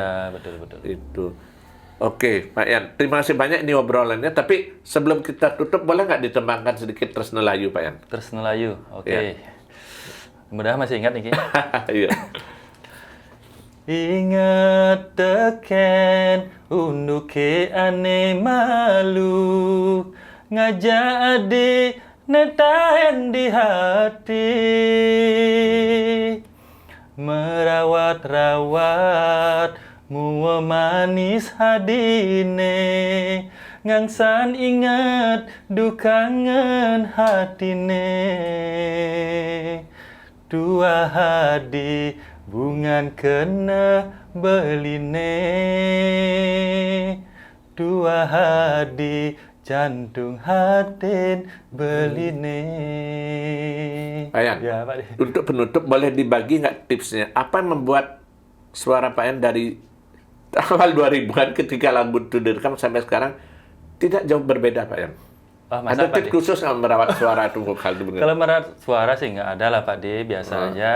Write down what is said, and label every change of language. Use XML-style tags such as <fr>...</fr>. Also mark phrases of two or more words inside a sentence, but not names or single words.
<id>Ya, betul. Itu. Oke, Pak Yan. Terima kasih banyak ini obrolannya. Tapi sebelum kita tutup, boleh nggak ditembangkan sedikit Tresnelayu, Pak Yan? Tresnelayu, oke. Mudah masih ingat nih. Iya.</id> <ban>Ingat teken unduke ane malu ngajak adik netahen di hati merawat-rawat mua manis hadine ngangsan ingat dukangen hatine dua hadi bungan kena beline dua hadi jantung hatin beline.</ban> <id>Pak Yan, ya, Pak. Untuk penutup boleh dibagi nggak tipsnya? Apa yang membuat suara Pak Yan dari awal 2000-an ketika lagu itu direkam sampai sekarang tidak jauh berbeda Pak Yan? Ada tips khusus nggak merawat suara itu vokal? Kalau merawat suara sih nggak ada lah Pak D, biasa aja.</id>